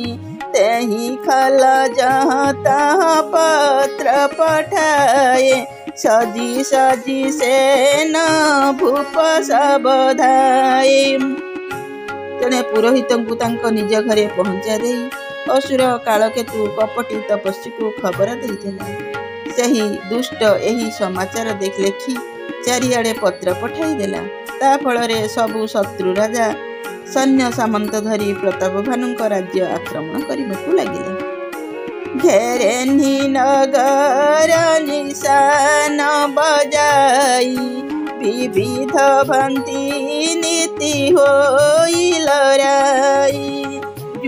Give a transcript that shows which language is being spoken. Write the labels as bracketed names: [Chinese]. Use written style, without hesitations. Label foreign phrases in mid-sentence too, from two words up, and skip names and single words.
[Awadhi] तेही खल जहाँ तहाँ पत्र पठाए सजी सजी से न भूप सबधाए। [Odia] ଯେଡ଼େ ପୁରୋହିତ କୁ ନିଜ ଘରେ ପହଞ୍ଚା ଦେ ଅସୁର କାଳକେତୁ କପଟୀ ତପସ୍ୱୀ କୁ ଖବର ଦେଇଥିଲା। ସେହି ଦୁଷ୍ଟ ଏହି ସମାଚାର ଦେଖ ଲେଖି ଚାରିଆଡ଼େ ପତ୍ର ପଠାଇ ଦେଲା। ତା ଫଳରେ ସବୁ ଶତ୍ରୁ ରାଜା ସୈନ୍ୟ ସାମନ୍ତ ଧରି ପ୍ରତାପ ଭାନୁଙ୍କ ରାଜ୍ୟ ଆକ୍ରମଣ କରିବା ଲାଗିଲେ। [Awadhi] घेरेनी नगर निशान बजाई विविध भंती नीति होई लड़ाई।